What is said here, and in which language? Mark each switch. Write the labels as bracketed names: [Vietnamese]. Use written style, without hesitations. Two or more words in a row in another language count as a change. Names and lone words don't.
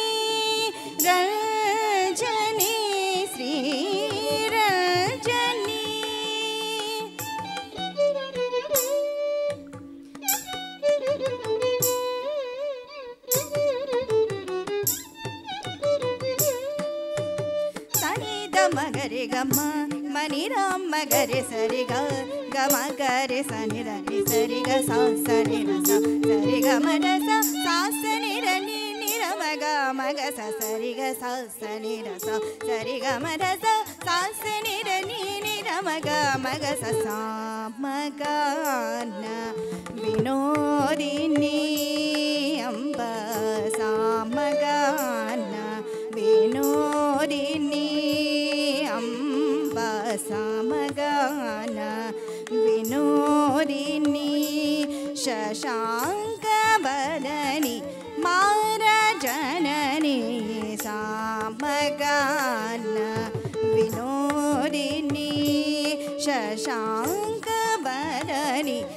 [Sanskrit] रंजनी श्री रंजनी सनि द मगरे गम्मा मनि राम मगरे सरि ग गम गरे सनि र नि सरि ग सा सनि र सा सरि ग म र सा सा सनि र नि नि र म ग म ग सा सरि ग सा सनि र सा सरि ग म र सा सा सनि र नि नि र म ग म ग सा सा म ग न विनोदिनी अम्ब सा म ग न विनोदिनी अम्ब सा म ग न विनोदिनी शशांक बदनी मारजननी सामगान विनोदिनी शशांक बदनी